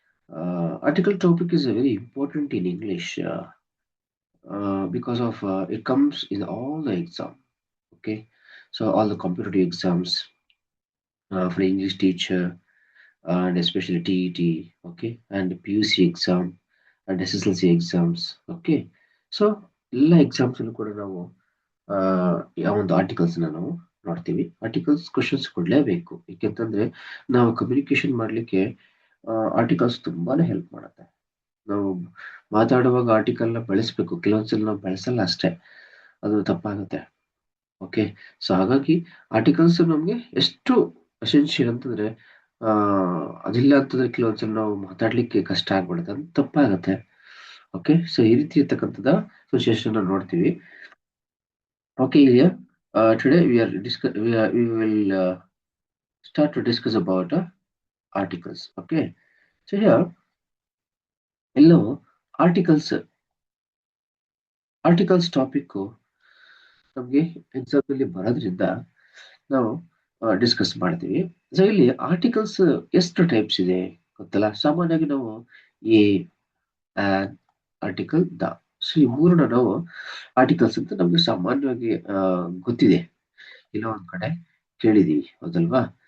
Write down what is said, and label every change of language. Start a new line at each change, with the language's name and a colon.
English: Article topic is very important in English because of it comes in all the exam. Okay, so all the competitive exams for English teacher and especially TET. Okay, and PUC exam and SSLC exams.
Kannada: Okay, so ಎಲ್ಲ exams ಕೂಡ ನಾವು ಯಾವ ಒಂದು articles ನಾವು ನೋಡ್ತೀವಿ. Articles questions ಕೊಡ್ಲೇಬೇಕು, ಏಕೆಂತಂದ್ರೆ ನಾವು communication ಮಾಡ್ಲಿಕ್ಕೆ articles ತುಂಬಾನೇ ಹೆಲ್ಪ್ ಮಾಡುತ್ತೆ. ನಾವು ಮಾತಾಡುವಾಗ ಆರ್ಟಿಕಲ್ ನ ಬಳಸಬೇಕು, ಕೆಲವೊಂದ್ಸಲ ನಾವು ಬಳಸಲ್ಲ ಅಷ್ಟೇ, ಅದು ತಪ್ಪಾಗುತ್ತೆ. ಓಕೆ, ಸೊ ಹಾಗಾಗಿ ಆರ್ಟಿಕಲ್ಸ್ ನಮ್ಗೆ ಎಷ್ಟು ಅಸೆನ್ಷಿಯಲ್ ಅಂತಂದ್ರೆ ಅದಿಲ್ಲ ಅಂತಂದ್ರೆ ಕೆಲವೊಂದ್ಸಲ ನಾವು ಮಾತಾಡ್ಲಿಕ್ಕೆ ಕಷ್ಟ ಆಗ್ಬಿಡುತ್ತೆ, ಅದು ತಪ್ಪಾಗತ್ತೆ. ಓಕೆ, ಸೊ ಈ ರೀತಿ ಇರ್ತಕ್ಕಂಥದ ಸಿಚುಯೇಷನ್ ನೋಡ್ತೀವಿ.
English: Okay, Ilya. Today we will start to discuss about articles. Okay, so here, hello, articles topic
Kannada: ನಮಗೆ ಎಕ್ಸಾಮ್ ಅಲ್ಲಿ ಬರೋದ್ರಿಂದ ನಾವು ಡಿಸ್ಕಸ್ ಮಾಡ್ತೀವಿ. ಸೊ ಇಲ್ಲಿ ಆರ್ಟಿಕಲ್ಸ್ ಎಷ್ಟು ಟೈಪ್ಸ್ ಇದೆ ಗೊತ್ತಲ್ಲ. ಸಾಮಾನ್ಯವಾಗಿ ನಾವು A on article the, so ಈ ಮೂರನ್ನ ನಾವು ಆರ್ಟಿಕಲ್ಸ್ ಅಂತ ನಮ್ಗೆ ಸಾಮಾನ್ಯವಾಗಿ ಗೊತ್ತಿದೆ, ಇಲ್ಲ ಒಂದ್ ಕಡೆ ಕೇಳಿದೀವಿ, ಹೌದಲ್ವಾ.